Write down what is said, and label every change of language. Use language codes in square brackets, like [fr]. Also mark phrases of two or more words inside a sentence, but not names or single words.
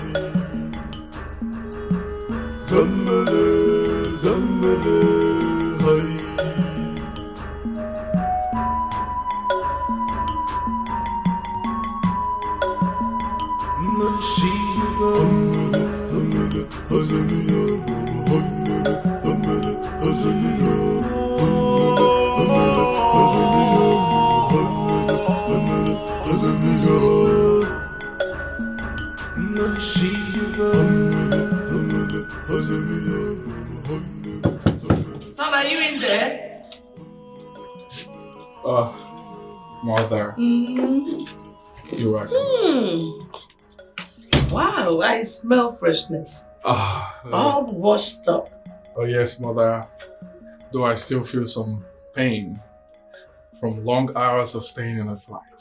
[en] Zammele, zammele, hay. Nashiba, hamele, hazaniya, hamele, hamele, hazaniya, hamele, hamele, hazaniya, hamele, hamele, hazaniya. Nashiba, hamele, hamele, hazaniya, hamele. Son, are you in there? Mother, you are. Wow, I smell freshness. All washed up. Oh yes, Mother. Though I still feel some pain from long hours of staying in a flight.